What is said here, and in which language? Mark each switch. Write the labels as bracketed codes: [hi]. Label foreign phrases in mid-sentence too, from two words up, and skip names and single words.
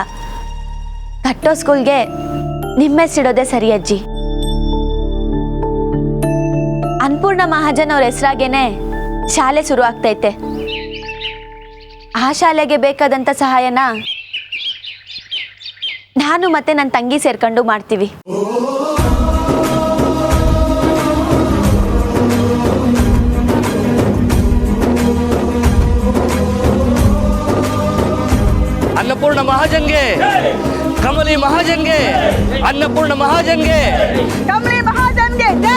[kn] ಕಟ್ಟೋ ಸ್ಕೂಲ್ಗೆ ನಿಮ್ಮ ಹೆಸರಿಡೋದೇ ಸರಿ ಅಜ್ಜಿ. ಅನ್ನಪೂರ್ಣ ಮಹಾಜನ್ ಅವ್ರ ಹೆಸರಾಗೇನೆ ಶಾಲೆ ಶುರು ಆಗ್ತೈತೆ. ಆ ಶಾಲೆಗೆ ಬೇಕಾದಂಥ ಸಹಾಯನ ನಾನು ಮತ್ತೆ ನನ್ನ ತಂಗಿ ಸೇರ್ಕೊಂಡು ಮಾಡ್ತೀವಿ. अन्नपूर्ण महाजनगे, कमली महाजनगे, अन्नपूर्ण महाजनगे, ಕಮಲಿ ಮಹಾಜನ್ಗೆ ಜೈ.